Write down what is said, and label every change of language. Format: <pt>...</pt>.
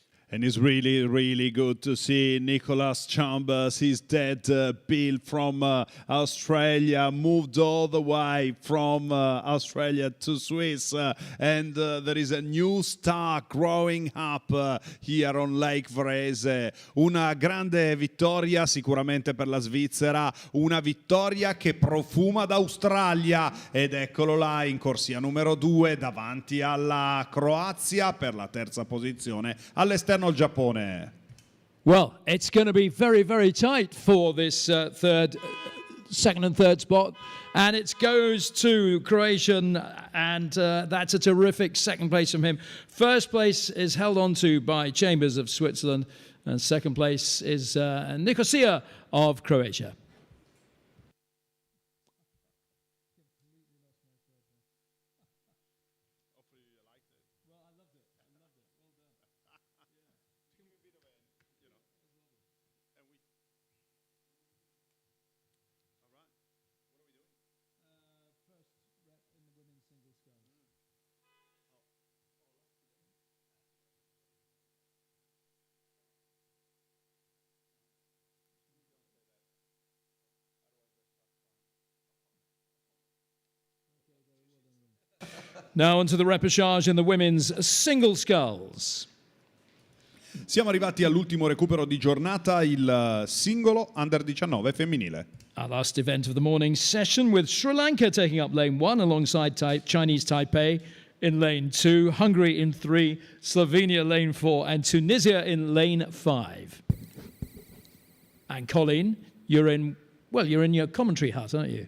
<en>And it's really, really good to see Nicholas Chambers, his dad, Bill from Australia, moved all the way from Australia to Swiss. And there is a new star growing up here on Lake Varese.</en> <it>Una grande vittoria sicuramente per la Svizzera, una vittoria che profuma d'Australia. Ed eccolo là in corsia numero 2 davanti alla Croazia per la terza posizione. All'esterno il Giappone.</it> <en>Well, it's going to be very, very tight for this second and third spot, and it goes to Croatian, and that's a terrific second place from him. First place is held on to by Chambers of Switzerland, and second place is Nicosia of Croatia. Now onto the repechage in the women's single sculls.</en> <it>Siamo arrivati all'ultimo recupero di giornata, il singolo under 19 femminile.</it> <en>Our last event of the morning session, with Sri Lanka taking up lane 1 alongside Chinese Taipei in lane 2, Hungary in 3, Slovenia lane 4, and Tunisia in lane 5. And Colleen, you're in your commentary hut, aren't you?</en>